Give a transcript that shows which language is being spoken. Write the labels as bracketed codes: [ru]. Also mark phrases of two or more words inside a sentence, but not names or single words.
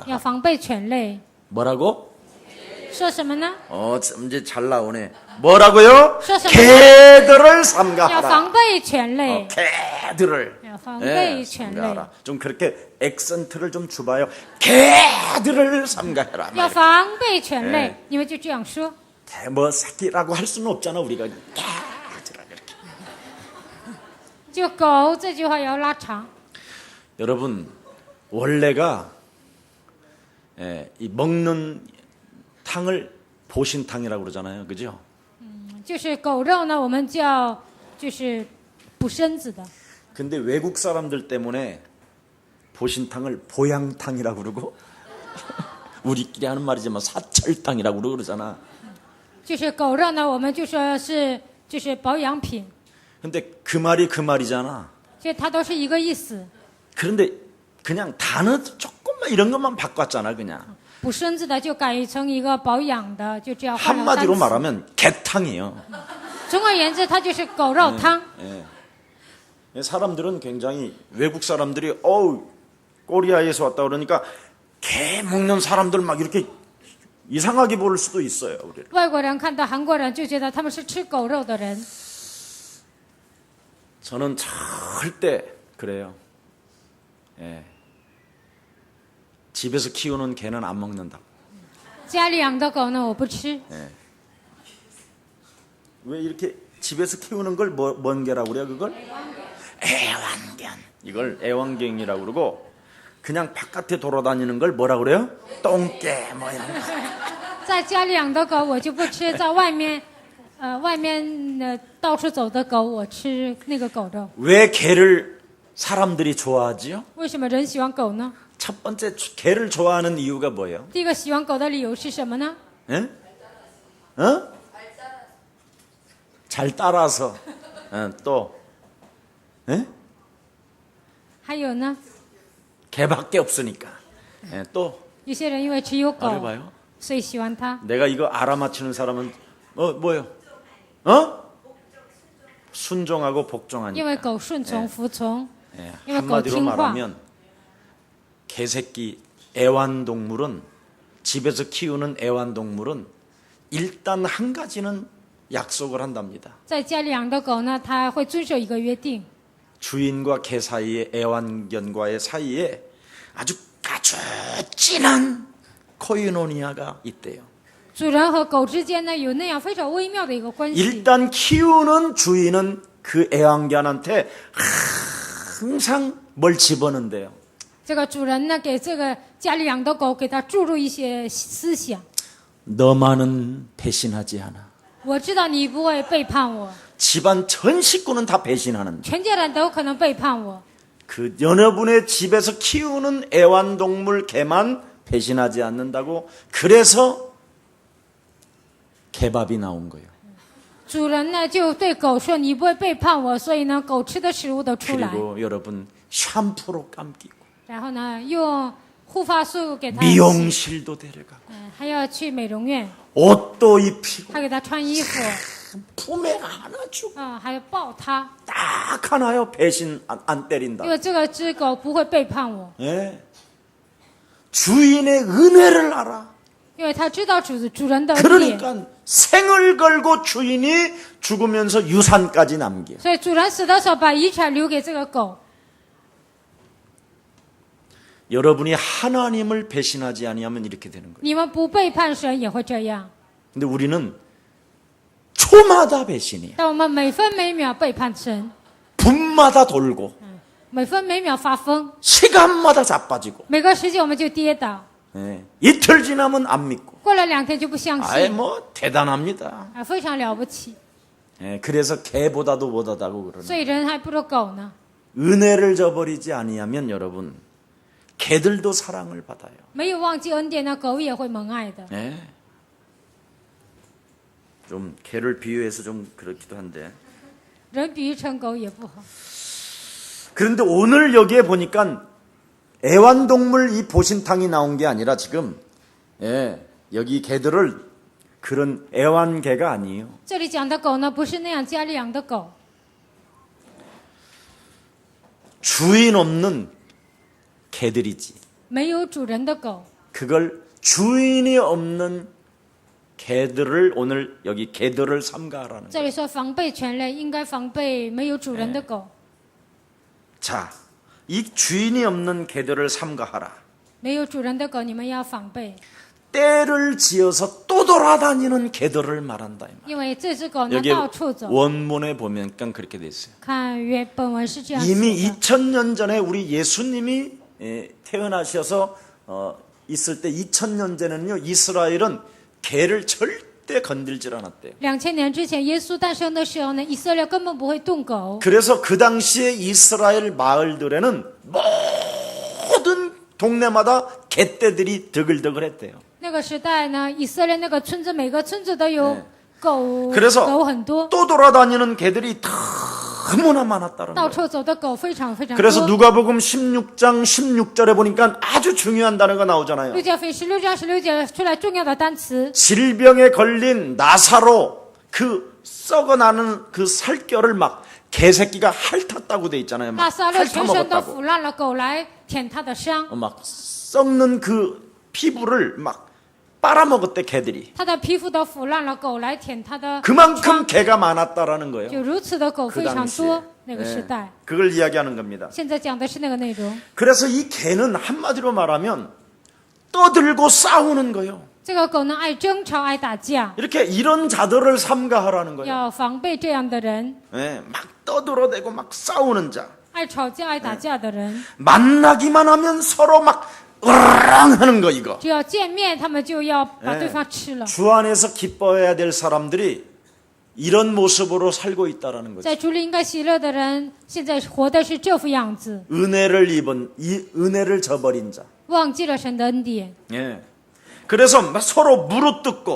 [zh] 要防备犬类。 [ko] 뭐라고? [zh] 说什么呢？ [ko] 이제 잘 나오네. 뭐라고요? 쏘쏘. 개들을 [zh] 要 [ko] 삼가하라. [zh] 防备犬类。 [ko] 개들을. [zh] 要防备犬类。 [ko] 삼가하라. 좀 그렇게 액센트를 좀 줘봐요. 개들을 삼가해라. [zh] 要防备犬类，你们就这样说。 [ko] 뭐 새끼라고 할 수는 없잖아 우리가. 개들아 이렇게. [zh] 就狗这句话也要拉长。 [ko] 여러분 원래가 이 먹는 탕을 보신탕이라고 그러잖아요, 그죠? [zh] 就是狗肉呢，我们叫就是补身子的。 [ko] 근데 외국 사람들 때문에 보신탕을 보양탕이라고 그러고 우리끼리 하는 말이지만 사철탕이라고 그러잖아. [zh] 就是狗肉呢，我们就说是就是保养品， [ko] 근데 그 말이 그 말이잖아. [zh] 所以它都是一个意思。 [ko] 그런데 그냥 단어 조금만 이런 것만 바꿨잖아, 그냥. [zh] 补身子的就改成一个保养的，就这样换了单 [ko] 한마디로 [zh] 词。 [ko] 말하면 개탕이에요. [zh] 总而言之，它就是狗肉汤。 [ko] 사람들은 굉장히 외국 사람들이 코리아에서 왔다 그러니까 개 먹는 사람들 막 이렇게 이상하게 볼 수도 있어요. 우리를. [zh] 外国人看到韩国人就觉得他们是吃狗肉的人。 [ko] 저는 절대 그래요. 집에서 키우는 개는 안 먹는다. [zh] 家里养的狗呢，我不吃。 [ko] 왜 이렇게 집에서 키우는 걸 뭔 개라고 그래요? 그걸 애완견. 이걸 애완견이라고 그러고 그냥 바깥에 돌아다니는 걸 뭐라 그래요? 똥개 뭐 이런 거. [zh] 在家里养的狗我就不吃，在外面到处走的狗我吃那个狗肉。 [ko] 왜 개를 사람들이 좋아하지요? [zh] 为什么人喜欢狗呢？ [ko] 첫 번째 개를 좋아하는 이유가 뭐예요? [zh] 第一个喜欢狗的理由是什么呢？ [ko] 예? 어? 잘 따라서. 또 예? [zh] 还有呢， [ko] 개밖에 없으니까. 또 [zh] 有些人因为只有狗， [ko] 말해봐요. [zh] 所以喜欢它。 [ko] 내가 이거 알아맞히는 사람은 뭐요? 순종하고 [zh] 因 [ko] 복종하니까. [zh] 为狗顺从服从， [ko] 예, [zh] 因为狗 [ko] 한마디로 [zh] 听话。 [ko] 말하면 개새끼 애완동물은 집에서 키우는 애완동물은 일단 한 가지는 약속을 한답니다. [zh] 在家里养的狗呢，它会遵守一个约定， [ko] 주인과 개 사이의 애완견과의 사이에 아주 진한 코이노니아가 있대요. [zh] 主人和狗之间呢有那样非常微妙的一个关系。 [ko] 일단 키우는 주인은 그 애완견한테 항상 뭘 집어넣는데요. [zh] 这个主人呢给这个家里养的狗给它注入一些思想， [ko] 너만은 배신하지 않아. [zh] 我知道你不会背叛我， [ko] 집안 전 식구는 다 배신하는데 [zh] 全家人都可能背叛我， [ko] 그 여러분의 집에서 키우는 애완동물 개만 배신하지 않는다고 그래서 개밥이 나온 거예요. [zh] 主人呢就对狗说你不会背叛我，所以呢狗吃的食物都出来， [ko] 그리고 여러분 샴푸로 감기고 [zh] 然后呢用护发素给它洗， [ko] 미용실도 데려가고 [zh] 还要去美容院， [ko] 옷도 입히고 [zh] 还给它穿衣服， [ko] 품에 안아주고 [zh] 还要抱它， [ko] 딱 하나요. 배신 안 때린다. [zh] 因为这个只狗不会背叛我， [ko] 예. 주인의 은혜를 알아. [zh] 因为它知道主人的恩典， [ko] 그러니까 생을 걸고 주인이 죽으면서 유산까지 남겨. [zh] 所以主人死的时候把遗产留给这个狗。 [ko] 여러분이 하나님을 배신하지 아니하면 이렇게 되는 거예요. [zh] 你们不背叛神也会这样， [ko] 근데 우리는 초마다 배신이야. [zh] 但我们每分每秒背叛神， [ko] 분마다 돌고 [zh] 每分每秒发疯， [ko] 시간마다 자빠지고 [zh] 每个时间我们就跌倒， [ko] 예. 이틀 지나면 안 믿고 [zh] 过了2天就不相 [ko] 아예 [zh] 信， [ko] 뭐 대단합니다. [zh] 非常了不起。 [ko] 예. 그래서 개보다도 못하다고 그러는 [zh] 所以人还不如狗呢。 [ko] 은혜를 저버리지 아니하면 여러분 개들도 사랑을 받아요. [zh] 没有忘记恩典的狗也会蒙爱的。 [ko] 예. 좀 개를 비유해서 좀 그렇기도 한데 [zh] 人比喻成狗也不好。 [ko] 그런데 오늘 여기에 보니까 애완동물 이 보신탕이 나온 게 아니라 지금 예, 여기 개들을 그런 애완개가 아니에요. [zh] 这里讲的狗呢，不是那样家里养的狗， [ko] 주인 없는 개들이지. [zh] 没有主人的狗。 [ko] 그걸 주인이 없는 개들을 오늘 여기 개들을 삼가하라는 [zh] 这 [ko] 거예요. [zh] 里说防备犬类，应该防备没有主人的狗。 [ko] 자, 이 주인이 없는 개들을 삼가하라. [zh] 没有主人的狗，你们要防备， [ko] 때를 지어서 또 돌아다니는 개들을 말한다. 이 말. [zh] 因为这只狗呢 [ko] 여기 [zh] 到处走。 [ko] 원문에 보면 그렇게 돼 있어요. [zh] 看原本文是这样 [ko] 이미 [zh] 写的。 [ko] 2000년 전에 우리 예수님이 태어나셔서 있을 때 2000년 전에는요 이스라엘은 개를 절대 건들질 않았대요. [zh] 2000 年之前，耶稣诞生的时候呢，以色列根本不会动狗， [ko] 그래서 그 당시에 이스라엘 마을들에는 모든 동네마다 개떼들이 드글드글했대요. [zh] 那个时代呢，以色列那个村子每个村子都有 [ko] 네 [zh] 狗， [ko] 그래서 [zh] 狗很多， [ko] 또 돌아다니는 개들이 너무나 많았다는 [zh] 到 [ko] 거예요. [zh] 处走的狗非常非常 [ko] 그래서 [zh] 多。 [ko] 누가복음 16장 16절에 보니까 아주 중요한 단어가 나오잖아요. [zh] 路加福音16章16节出来重要的单词， [ko] 질병에 걸린 나사로 그 썩어나는 그 살결을 막 개새끼가 핥았다고 돼 있잖아요. [zh] 那 [ko] 막 [zh] 撒勒全身都 [ko] 핥아먹었다고. [zh] 腐烂了，狗来舔他的伤， [ko] 막 썩는 그 피부를 막 빨아먹었대 개들이. [zh] 他的皮肤都腐烂了，狗来舔他的 [ko] 그만큼 개가 많았다라는 [zh] 就 [ko] 거예요. [zh] 如此的狗 [ko] 그 [zh] 非常 [ko] 당시에. [zh] 多。那个时 [ko] 네. [zh] 代， [ko] 그걸 이야기하는 겁니다. [zh] 现在讲的是那个内容。 [ko] 그래서 이 개는 한마디로 말하면 떠들고 싸우는 거예요. [zh] 这个狗呢，爱争吵，爱打架， [ko] 이렇게 이런 자들을 삼가하라는 거예요. [zh] 要防备这样的人， [ko] 네, 막 떠들어대고 막 싸우는 자. [zh] 爱吵架、爱打架的人。 [ko] 만나기만 하면 서로 막 으르렁 하는 거 이거. [zh] 只要见面，他们就要把对方吃了。 [ko] 주 안에서 기뻐해야 될 사람들이 이런 모습으로 살고 있다라는 거죠. [zh] 在主里应该喜乐的人，现在活的是这副样子， [ko] 은혜를 입은 이 은혜를 저버린 자. [zh] 忘记了神的恩典， [ko] 예. 그래서 막 서로 물어뜯고